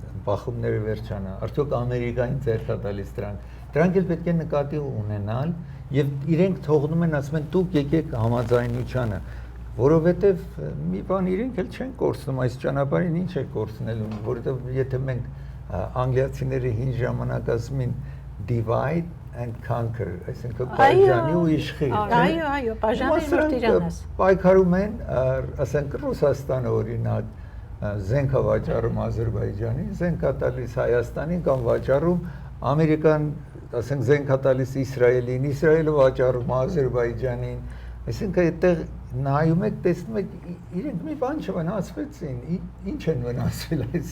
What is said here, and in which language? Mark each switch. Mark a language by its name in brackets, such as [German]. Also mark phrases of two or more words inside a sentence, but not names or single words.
[Armenian] բախումները վերջանա, արդյոք Ամերիկային ձեռք է տալիս դրանք էլ պետք է նկատի ունենալ եւ իրենք թողնում են ասում են դուք եկեք համաձայնությանը, որովհետեւ մի բան իրենք էլ չեն կորցնում այս ճանապարհին ինչ է կորցնելու, որովհետեւ եթե մենք անգլիացիների հին ժամանակ ասում են [English] divide and conquer, [Armenian] այսինքն բաժանի ու իշխի։ Այո, բաժանի ու տիրանաս։ Պայքարում են, ասենք Ռուսաստանը օրինակ զենք է վաճառում Ադրբեջանին, զենք է տալիս Հայաստանին կամ վաճառում Ամերիկան, ասենք զենք է տալիս Իսրայելին, Իսրայելը վաճառում Ադրբեջանին, այսինքն այդտեղ նայում եք, տեսնում եք իրենք մի բան չվնասվեցին, ինչ են վնասվել այս։